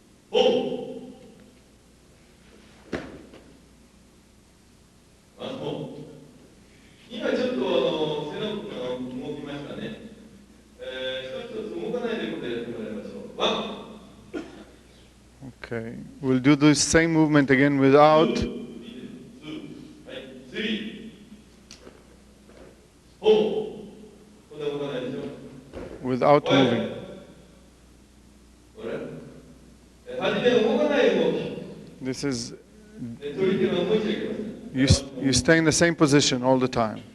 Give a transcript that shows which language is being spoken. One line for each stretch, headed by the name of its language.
English: フォー。
Japanese: 今ちょっと背の動きましたね。一つ一つ動かないということでやってもらいましょう。ワン。
English: Okay. We'll do the same movement again without. ツー。はい。スリー。フォー。
Japanese: こんな動かないでしょ。
English: Without moving.
Japanese: これ。初め動かない動き。
English: This is.
Japanese: 取り手が動いちゃいけません。
English: You stay in the same position all the time.